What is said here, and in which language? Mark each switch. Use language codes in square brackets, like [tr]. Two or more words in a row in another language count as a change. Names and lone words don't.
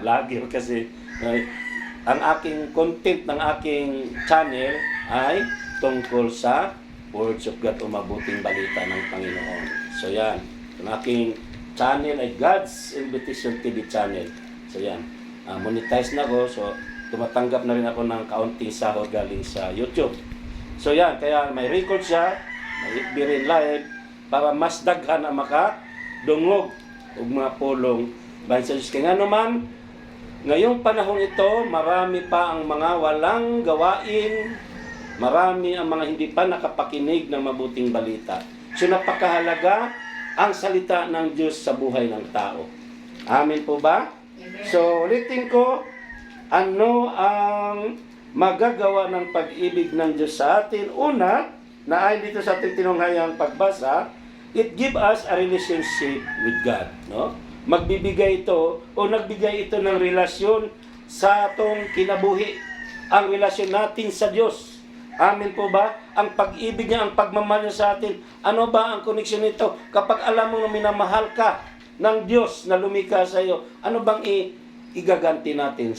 [tl] Vlogger kasi ang aking content ng aking channel ay tungkol sa [en] Words of God [tl] o mabuting balita ng Panginoon. So yan, ang aking channel ay God's Invitation TV channel. So yan, monetize na ko. So tumatanggap na rin ako ng kaunting sahod galing sa YouTube. So yan, kaya may record siya, may FB rin live, [ceb] para mas daghan ang makadungog ug mga pulong bahin sa Diyos. [tl] Kaya nga naman, ngayong panahon ito, marami pa ang mga walang gawain, marami ang mga hindi pa nakapakinig ng mabuting balita. So napakahalaga ang salita ng Diyos sa buhay ng tao. Amen po ba? So ulitin ko, ano ang magagawa ng pag-ibig ng Diyos sa atin? Una, na ay dito sa ating tinunghayang pagbasa, [en] it give us a relationship with God. No? [tl] Magbibigay ito o nagbigay ito ng relasyon sa [ceb] atong kinabuhi. [tl] Ang relasyon natin sa Diyos. Amen po ba? Ang pag-ibig niya, ang pagmamahal niya sa atin. Ano ba ang koneksyon nito? Kapag alam mo na minamahal ka ng Diyos na lumikha sa iyo, ano bang igaganti natin?